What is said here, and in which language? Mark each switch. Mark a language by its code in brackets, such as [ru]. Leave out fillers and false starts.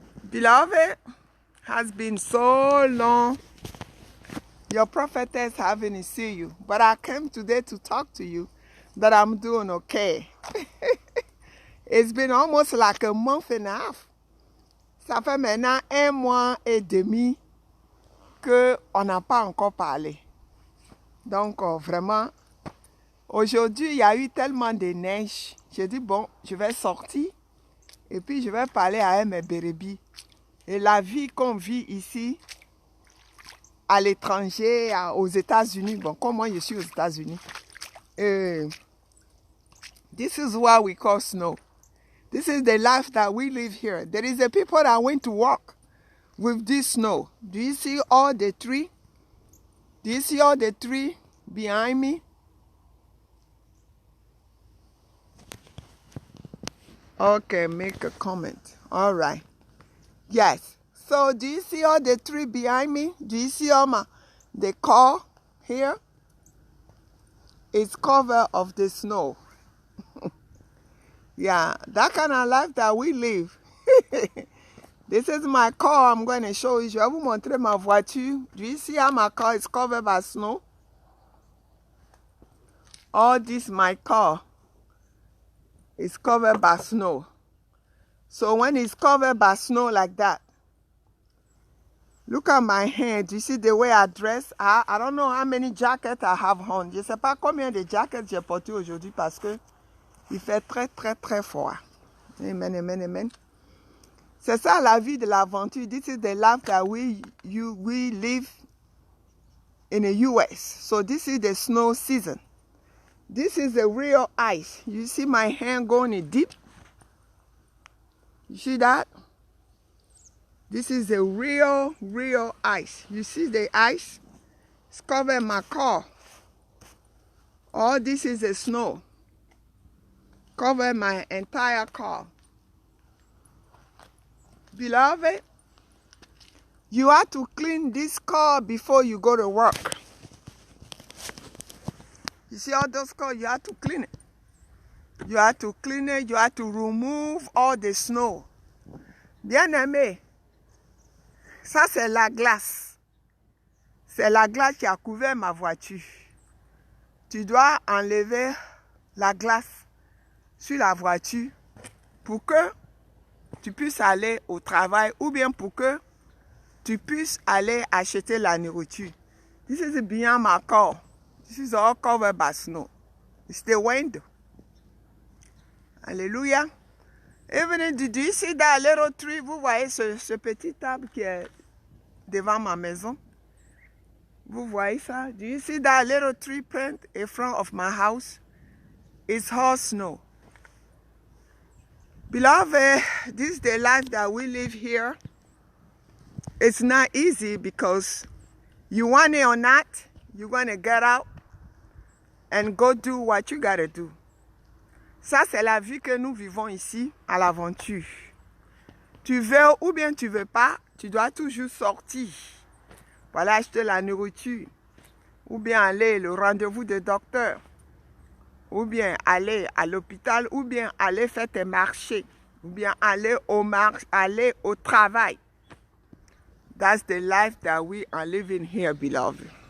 [en] Beloved, has been so long your prophetess haven't seen you, but I came today to talk to you that I'm doing okay. It's been almost like a month and a half. [fr] Ça fait maintenant 1 mois et demi qu'on n'a pas encore parlé. Donc vraiment, aujourd'hui il y a eu tellement de neige. J'ai dit bon, je vais sortir et puis je vais parler à mes brebis. Et la vie qu'on vit ici, à l'étranger, aux États-Unis, bon, comme moi je suis aux États-Unis, [en] this is what we call snow. This is the life that we live here. There is a people that went to work with this snow. Do you see all the tree? Do you see all the tree behind me? Okay, make a comment. All right. Yes. So do you see all the tree behind me? Do you see all the car here? It's covered of the snow. Yeah, that kind of life that we live. This is my car. I'm going to show you. [fr] Je vais vous montrer ma voiture. [en] Do you see how my car is covered by snow? All this my car is covered by snow. So when it's covered by snow like that, look at my hand. You see the way I dress? I don't know how many jackets I have on. [fr] Je ne sais pas combien de jackets j'ai porté aujourd'hui parce que il fait très, très, très froid. Amen, amen, amen. C'est ça la vie de l'aventure. [en] This is the life that we live in the US. So this is the snow season. This is the real ice. You see my hand going in deep? You see that? This is the real ice. You see the ice? It's covering my car. All this is the snow. Cover my entire car. Beloved, you have to clean this car before you go to work. You see all those cars, you have to clean it. You have to clean it, you have to remove all the snow. [fr] Bien-aimé, ça c'est la glace. C'est la glace qui a couvert ma voiture. Tu dois enlever la glace sur la voiture pour que tu puisses aller au travail ou bien pour que tu puisses aller acheter la nourriture. [en] This is beyond my car. This is all covered by snow. It's the window. Alléluia. Even do you see that little tree? [fr] Vous voyez ce petit arbre qui est devant ma maison? Vous voyez ça? [en] Do you see that little tree plant in front of my house? It's all snow. Beloved, this is the life that we live here. It's not easy because you want it or not, you're going to get out and go do what you got to do. [fr] Ça, c'est la vie que nous vivons ici, à l'aventure. Tu veux ou bien tu veux pas, tu dois toujours sortir pour aller acheter la nourriture, ou bien aller au rendez-vous de docteur, ou bien aller à l'hôpital, ou bien aller faire tes marchés, ou bien aller au travail. [en] That's the life that we are living here, beloved.